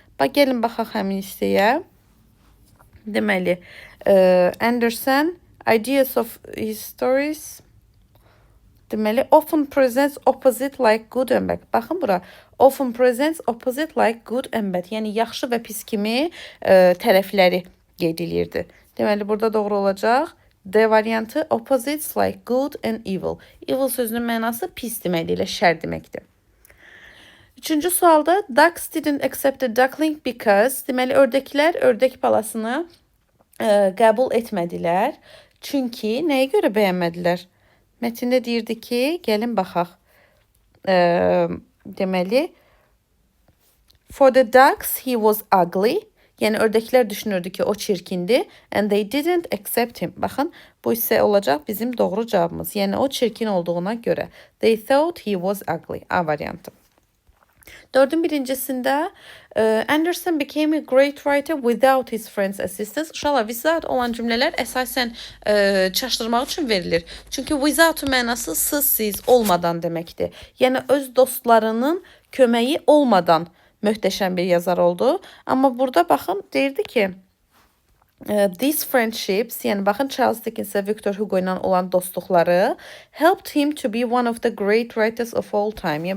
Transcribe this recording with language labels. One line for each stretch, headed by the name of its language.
Azerbaijani: Bax, gəlin baxaq həmin hissəyə.
English: Deməli, Andersen, ideas of his stories, deməli, often presents opposite like good and bad.
Azerbaijani: Baxın bura,
English: often presents opposite like good and bad.
Azerbaijani: Yəni, yaxşı və pis kimi tərəfləri qeyd edirdi. Deməli, burada doğru olacaq.
English: D variantı, opposites like good and evil.
Azerbaijani: Evil sözünün mənası pis deməkdir, şər deməkdir. Üçüncü sualda,
English: ducks didn't accept the duckling because,
Azerbaijani: deməli, ördəklər ördək balasını qəbul etmədilər. Çünki nəyə görə bəyənmədilər? Mətndə deyirdi ki, gəlin baxaq.
English: Deməli, for the ducks he was ugly.
Azerbaijani: Yəni, ördəklər düşünürdü ki, o çirkindir.
English: And they didn't accept him.
Azerbaijani: Baxın, bu isə olacaq bizim doğru cavabımız. Yəni, o çirkin olduğuna görə.
English: They thought he was ugly.
Azerbaijani: A variantı. Dördün birincisində
English: Andersen became a great writer without his friends' assistance.
Azerbaijani: Uşaqlar, without olan cümlələr əsasən çaşdırmaq üçün verilir. Çünki without mənası siz olmadan deməkdir. Yəni öz dostlarının köməyi olmadan möhtəşəm bir yazar oldu. Amma burada baxın deyirdi ki,
English: these friendships,
Azerbaijani: yəni baxın Charles Dickens və Victor Hugo ilə olan dostluqları
English: helped him to be one of the great writers of all time.